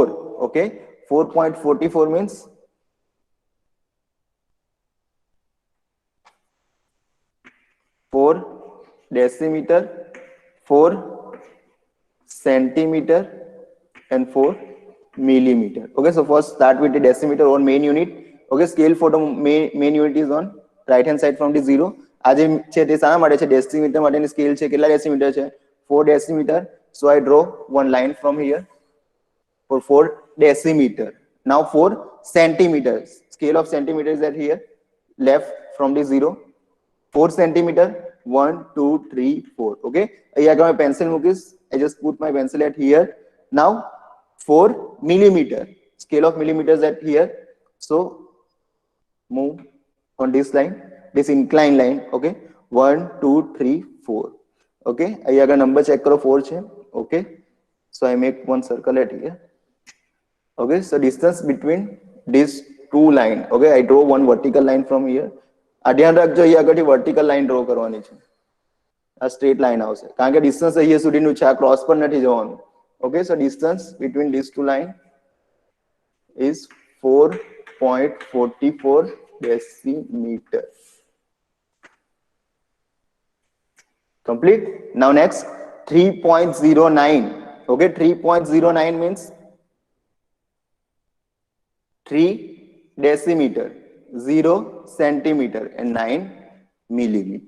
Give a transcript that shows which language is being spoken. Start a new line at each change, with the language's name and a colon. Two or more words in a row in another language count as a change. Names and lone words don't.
English: Okay, 4.44 means 4 decimeter, 4 centimeter, and 4 millimeter. Okay, so first start with the decimeter or main unit. Okay, scale for the main unit is on right hand side from the 0.
Gujarati: આ જે છે તે શાના માટે છે? ડેસિમીટર માટેની સ્કેલ છે. કેટલા ડેસિમીટર છે?
English: 4 decimeter. So I draw one line from here for 4 decimeter. Now 4 centimeters. Scale of centimeters at here, left from the 0. 4 centimeter, 1 2 3 4.
Gujarati: Okay, અહીંયા આગળ मैं pencil મૂકીશ.
English: I just put my pencil at here. Now 4 millimeter, scale of millimeters at here. So move on this line, this inclined line.
Gujarati: Okay, 1 2 3 4. Okay, અહીંયા આગળ નંબર ચેક કરો, 4 છે.
English: Okay, so I make one circle at here. Okay, so distance between these two line. Okay, I draw one vertical line from here.
Gujarati: આ ધ્યાન રાખજો, અહીંયા આગળથી
English: vertical line draw
Gujarati: કરવાની છે. આ
English: straight line
Gujarati: આવશે કારણ કે ડિસ્ટન્સ અહીંયા સુધીનું છે, આ ક્રોસ પર નથી જવાનું.
English: okay, so distance between these two line is 4.44 decimeter. Complete. Now next 3.09. Okay, 3.09 means 3 decimeter, 0 centimeter, and 9 millimeter.